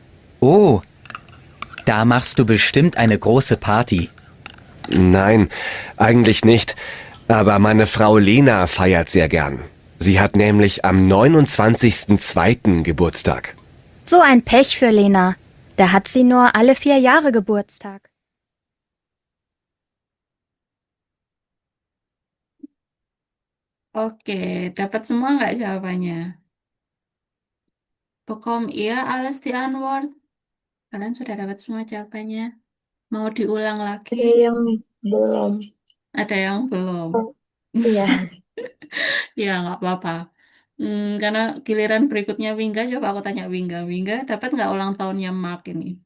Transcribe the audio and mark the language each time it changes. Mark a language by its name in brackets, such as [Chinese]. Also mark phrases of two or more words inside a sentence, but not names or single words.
[German] Oh, da machst du bestimmt eine große Party. Nein, eigentlich nicht. Aber meine Frau Lena feiert sehr gern. Sie hat nämlich am 29.02. Geburtstag. So ein Pech für Lena. Da hat sie nur alle 4 Jahre Geburtstag. [Indonesian] Oke, dapat semua nggak jawabannya? [German] Bekom ihr alles die Antwort? [Indonesian] Kalian sudah dapat semua jawabannya? Mau diulang lagi? Ada yang belum. Ada yang belum. Iya. Ya, nggak apa-apa. Karena giliran berikutnya Wingga, coba aku tanya Wingga. Wingga, dapat nggak ulang tahunnya Mark ini?